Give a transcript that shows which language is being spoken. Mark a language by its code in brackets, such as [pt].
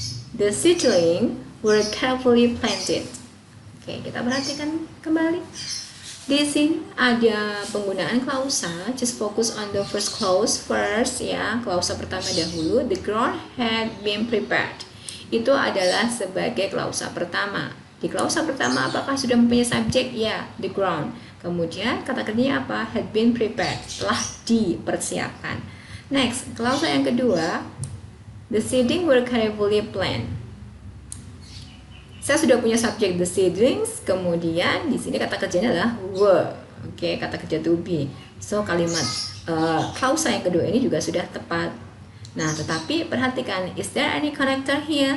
[en] The seedling were carefully planted. [id] Oke, kita perhatikan kembali. Di sini ada penggunaan klausa. [en] Just focus on the first clause first, ya. [id] Klausa pertama dahulu. [en] The ground had been prepared. [id] Itu adalah sebagai klausa pertama. Di klausa pertama apakah sudah mempunyai subjek? Ya, the ground. Kemudian kata kerjanya apa? [en] Had been prepared, [id] telah dipersiapkan. [en] Next, [id] klausa yang kedua, [en] the seeding were carefully planned. [id] Saya sudah punya subjek [en] the seedlings, [id] kemudian di sini kata kerjanya adalah were. Oke, kata kerja to be. So kalimat klausa yang kedua ini juga sudah tepat. Nah, tetapi perhatikan, [en] is there any connector here?